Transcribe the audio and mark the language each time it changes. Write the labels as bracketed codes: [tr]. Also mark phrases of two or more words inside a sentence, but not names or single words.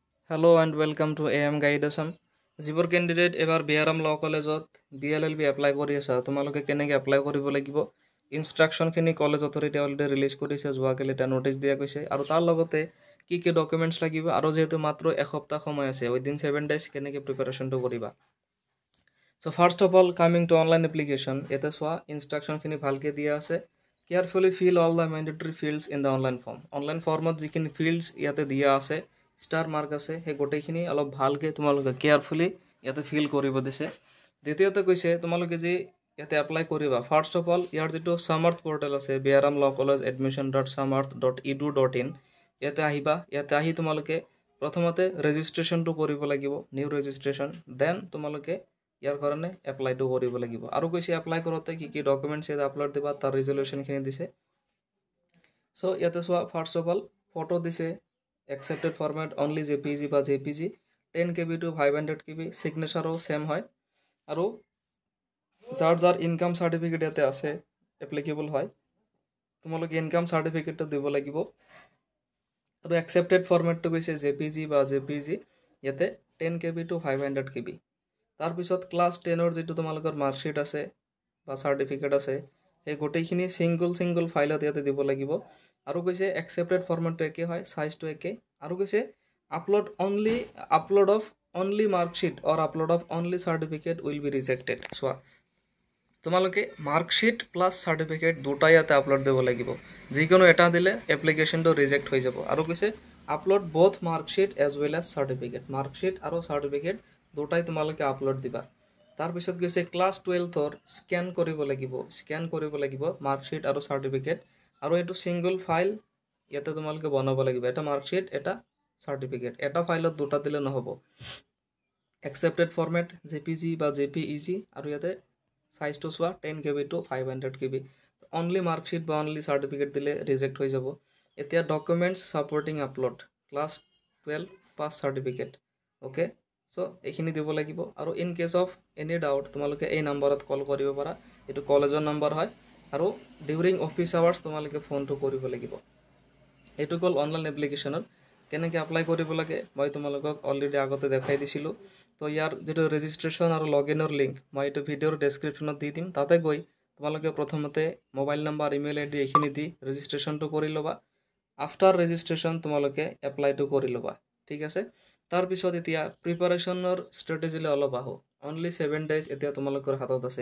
[en] Hello and welcome to AM Guide Assam. [as] যিবোৰ কেণ্ডিডেট এবাৰ বিআৰএম ল কলেজত BLLB এপ্লাই কৰি আছা তোমালোকে কেনেকৈ এপ্লাই কৰিব লাগিব ইনষ্ট্ৰাকশ্যনখিনি [en] college authority already release [as] কৰিছে যোৱাকালি এটা নোটিছ দিয়া গৈছে আৰু তাৰ লগতে কি কি ডকুমেণ্টছ লাগিব আৰু যেহেতু মাত্ৰ এসপ্তাহ সময় আছে [en] within 7 days [as] কেনেকৈ প্ৰিপাৰেশ্যনটো কৰিবা [en] so first of all coming to online application [as] ইয়াতে চোৱা ইনষ্ট্ৰাকশ্যনখিনি ভালকৈ দিয়া আছে [en] carefully fill all the mandatory fields in the online form online [as] ফৰ্মত যিখিনি ফিল্ডছ ইয়াতে দিয়া আছে [en] star mark [as] আছে সেই গোটেইখিনি অলপ ভালকৈ তোমালোকে কেয়াৰফুলি ইয়াতে ফিল কৰিব দিছে দ্বিতীয়তে কৈছে তোমালোকে যি ইয়াতে এপ্লাই কৰিবা [en] first of all [as] ইয়াৰ যিটো সামাৰ্থ পৰ্টেল আছে বিআৰএম ল কলেজ admission.samarth.edu.in ইয়াতে আহিবা ইয়াতে আহি তোমালোকে প্ৰথমতে ৰেজিষ্ট্ৰেশ্যনটো কৰিব লাগিব [en] new registration then [as] তোমালোকে ইয়াৰ কাৰণে এপ্লাইটো কৰিব লাগিব আৰু কৈছে এপ্লাই কৰোঁতে কি কি ডকুমেণ্টছ ইয়াতে আপলোড দিবা তাৰ ৰিজলিউশ্যনখিনি দিছে চ' ইয়াতে চোৱা [en] first of all [as] ফটো দিছে [en] accepted format only JPG [as] বা JPG [en] 10 KB to 500 KB signature same [as] হয় আৰু যাৰ [en] income certificate [as] ইয়াতে আছে এপ্লিকেবল হয় তোমালোকে ইনকাম সাৰ্টিফিকেটটো দিব লাগিব আৰু [en] accepted formatটো [as] কৈছে JPG বা JPG ইয়াতে [en] 10 KB to 500 KB [as] তাৰপিছত ক্লাছ 10 ৰ যেটো তোমালোকৰ মাৰ্কশিট আছে বা সাৰ্টিফিকেট আছে এই গোটেইখিনি সিঙ্গল ফাইলত ইয়াতে দিব লাগিব আৰু কৈছে accepted formatটো একে হয় সাইজটো একে আৰু কৈছে [en] upload of only marksheet or upload of only certificate will be rejected [as] চোৱা তোমালোকে [en] marksheet plus certificate [as] দুটাই ইয়াতে আপলোড দিব লাগিব যিকোনো এটা দিলে এপ্লিকেশনটো ৰিজেক্ট হৈ যাব আৰু কৈছে [en] upload both marksheet as well as certificate [as] মাৰ্কশিট আৰু সাৰ্টিফিকেট দুটাই তোমালোকে আপলোড দিবা তাৰপিছত কৈছে ক্লাছ 12 ৰ স্ক্যান কৰিব লাগিব মাৰ্কশিট আৰু সাৰ্টিফিকেট আৰু এটো [en] single file [as] ইয়াতে তোমালোকে বনাব লাগিব এটা মাৰ্কশিট এটা সাৰ্টিফিকেট এটা ফাইলত দুটা দিলে নহব [en] accepted format JPG [as] বা JPEG আৰু ইয়াতে সাইজটো চোৱা 10 KB [en] to 500 KB only marksheet [as] বা [en] only certificate [as] দিলে ৰিজেক্ট হৈ যাব এতিয়া [en] documents supporting upload class 12 pass certificate okay so [as] এইখিনি দিব লাগিব আৰু [en] in case of any doubt [as] তোমালোকে এই নম্বৰত কল কৰিব পাৰা এটো কলেজৰ নম্বৰ হয় আৰু [en] during office hours [as] তোমালোকে ফোনটো কৰিব লাগিব এটো কল অনলাইন এপ্লিকেশনত কেনেকৈ এপ্লাই কৰিব লাগে মই তোমালোকক অলৰেডি আগতে দেখাই দিছিলো তো ইয়াৰ যেটো ৰেজিষ্ট্ৰেচন আৰু লগইনৰ লিংক মই এটো ভিডিওৰ ডেসক্ৰিপচনত দি দিম তাতে গৈ তোমালোকে প্ৰথমতে [en] mobile number email ID [as] এখিনি দি ৰেজিষ্ট্ৰেচনটো কৰি লবা [en] after registration [as] তোমালোকে এপ্লাইটো কৰি লবা ঠিক আছে তাৰ পিছত এতিয়া প্ৰিপাৰেচনৰ ষ্ট্ৰেটেজিলে অলপ আহো [en] only 7 days [as] এতিয়া তোমালোকৰ হাতত আছে